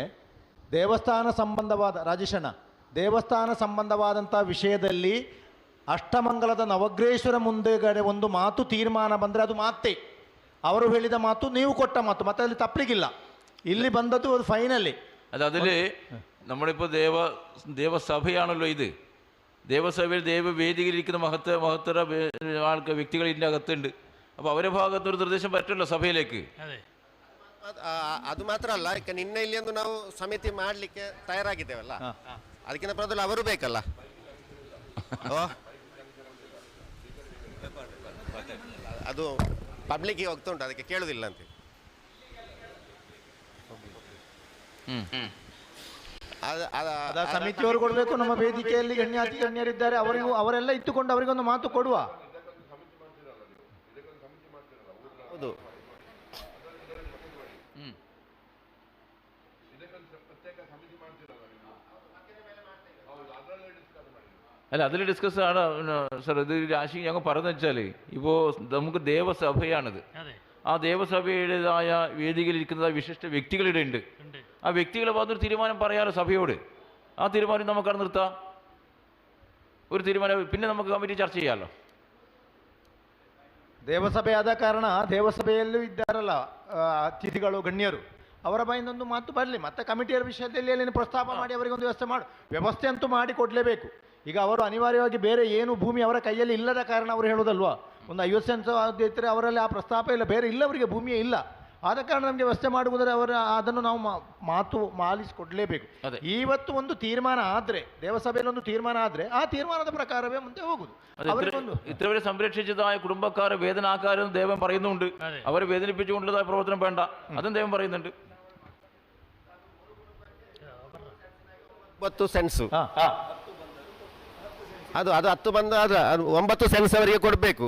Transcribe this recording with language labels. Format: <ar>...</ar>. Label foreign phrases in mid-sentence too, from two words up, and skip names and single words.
<kn>ದೇವಸ್ಥಾನ ಸಂಬಂಧವಾದ ರಾಜೇಶಣ್ಣ ದೇವಸ್ಥಾನ ಸಂಬಂಧವಾದಂಥ ವಿಷಯದಲ್ಲಿ ಅಷ್ಟಮಂಗಲದ ನವಗ್ರೇಶ್ವರ ಮುಂದೆಗಡೆ ಒಂದು ಮಾತು ತೀರ್ಮಾನ ಬಂದರೆ ಅದು ಮಾತೇ. ಅವರು ಹೇಳಿದ ಮಾತು, ನೀವು ಕೊಟ್ಟ ಮಾತು, ಮತ್ತೆ ಅಲ್ಲಿ ತಪ್ಪಲಿಕ್ಕಿಲ್ಲ. ಇಲ್ಲಿ ಬಂದದ್ದು ಅದು ഫൈനലി.</kn> <ml>അതിൽ നമ്മളിപ്പോൾ ദേവസഭയാണല്ലോ ഇത്. ദേവസഭയിൽ ദേവവേദിയിലിരിക്കുന്ന മഹത്തര വ്യക്തികൾ ഇതിൻ്റെ അകത്തുണ്ട്. അപ്പോൾ അവരുടെ ഭാഗത്തൊരു നിർദ്ദേശം പറ്റുമല്ലോ സഭയിലേക്ക്.</ml> <kn>ಅದು ಮಾತ್ರ ಅಲ್ಲ, ಈಗ ನಿನ್ನೆ ಇಲ್ಲಿ ಒಂದು ನಾವು ಸಮಿತಿ ಮಾಡಲಿಕ್ಕೆ ತಯಾರಾಗಿದ್ದೇವಲ್ಲ, ಅದಕ್ಕಿಂತ ಪ್ರಬಲ ಅವರು ಬೇಕಲ್ಲ. ಅದು ಪಬ್ಲಿಕ್ಗೆ ಹೋಗ್ತಾ ಉಂಟು, ಅದಕ್ಕೆ ಕೇಳುದಿಲ್ಲ ಅಂತ. ಸಮಿತಿಯವರು ಕೊಡಬೇಕು. ನಮ್ಮ ವೇದಿಕೆಯಲ್ಲಿ ಗಣ್ಯಾತಿ ಗಣ್ಯರಿದ್ದಾರೆ, ಅವರೆಲ್ಲ ಇಟ್ಟುಕೊಂಡು ಅವರಿಗೊಂದು ಮಾತು ಕೊಡುವ. ಹೌದು,</kn> <ml>അല്ല അതിൽ ഡിസ്കസ് ആണ് സാർ. ഇത് രാശി ഞങ്ങൾ പറഞ്ഞു വെച്ചാൽ ഇപ്പോൾ നമുക്ക് ദേവസഭയാണിത്. ആ ദേവസഭയുടേതായ വേദികളിലിരിക്കുന്ന വിശിഷ്ട വ്യക്തികളുടെ ഉണ്ട്. ആ വ്യക്തികളെ ഭാഗത്തൊരു തീരുമാനം പറയാറ് സഭയോട്. ആ തീരുമാനം നമുക്കവിടെ നിർത്താം. ഒരു തീരുമാനം പിന്നെ നമുക്ക് കമ്മിറ്റി ചർച്ച ചെയ്യാമല്ലോ.</ml> <kn>ದೇವಸಭೆಯಾದ ಕಾರಣ ದೇವಸಭೆಯಲ್ಲೂ ಇದ್ದಾರಲ್ಲ ಅತಿಥಿಗಳು ಗಣ್ಯರು, ಅವರ ಬಾಯಿಂದೊಂದು ಮಾತು ಬರಲಿ. ಮತ್ತೆ ಕಮಿಟಿಯರ ವಿಷಯದಲ್ಲಿ ಅಲ್ಲಿ ಪ್ರಸ್ತಾಪ ಮಾಡಿ ಅವರಿಗೊಂದು ವ್ಯವಸ್ಥೆ ಅಂತೂ ಮಾಡಿ ಕೊಡಲೇಬೇಕು. ಈಗ ಅವರು ಅನಿವಾರ್ಯವಾಗಿ ಬೇರೆ ಏನು ಭೂಮಿ ಅವರ ಕೈಯಲ್ಲಿ ಇಲ್ಲದ ಕಾರಣ ಅವರು ಹೇಳೋದಲ್ವಾ, ಒಂದು 50 ಸೆಂಟ್ಸ್ ಇದ್ದರೆ ಅವರಲ್ಲಿ ಆ ಪ್ರಸ್ತಾಪ ಇಲ್ಲ, ಬೇರೆ ಇಲ್ಲ, ಅವರಿಗೆ ಭೂಮಿಯೇ ಇಲ್ಲ. ಆದ ಕಾರಣ ನಮಗೆ ವ್ಯವಸ್ಥೆ ಮಾಡುವುದರೆ ಅದನ್ನು ನಾವು ಮಾತು ಮಾಲಿಸಿಕೊಡಲೇಬೇಕು. ಇವತ್ತು ಒಂದು ತೀರ್ಮಾನ ಆದರೆ, ದೇವಸಭೆಯಲ್ಲಿ ಒಂದು ತೀರ್ಮಾನ ಆದರೆ ಆ ತೀರ್ಮಾನದ ಪ್ರಕಾರವೇ ಮುಂದೆ ಹೋಗುದು.</kn> <ml>ഇത്രവരെ സംരക്ഷിച്ചതായ കുടുംബക്കാരെ വേദനാക്കാരെന്ന് ദൈവം പറയുന്നുണ്ട്. അവരെ വേദനിപ്പിച്ചുകൊണ്ടുള്ളതായ പ്രവർത്തനം വേണ്ട, അതും ദൈവം പറയുന്നുണ്ട്.</ml> <kn>9 ಸೆನ್ಸ್ ಅದು 10 ಬಂದು ಅದು 9 ಸೆನ್ಸ್ ಅವರಿಗೆ ಕೊಡಬೇಕು.</kn>